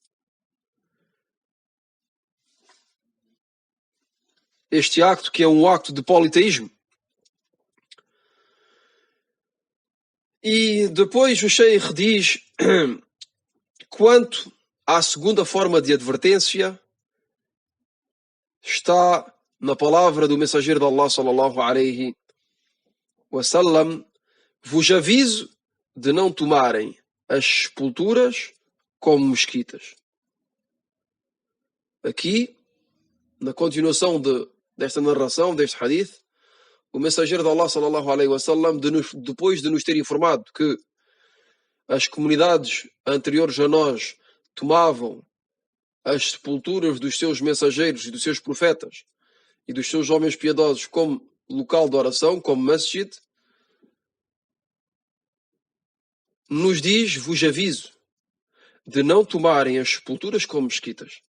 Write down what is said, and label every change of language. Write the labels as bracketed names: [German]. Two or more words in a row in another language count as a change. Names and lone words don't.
[Portuguese] Este acto, que é um acto de politeísmo. E depois o Sheikh diz: quanto à segunda forma de advertência, está na palavra do mensageiro de Allah [Arabic] صلى الله عليه وسلم: [Portuguese] vos aviso de não tomarem as sepulturas como mesquitas. Aqui, na continuação desta narração, deste hadith, o mensageiro de Allah [Arabic] صلى الله عليه وسلم, [Portuguese] depois de nos ter informado que as comunidades anteriores a nós tomavam as sepulturas dos seus mensageiros e dos seus profetas e dos seus homens piedosos como local de oração, como masjid, nos diz: vos aviso de não tomarem as sepulturas como mesquitas.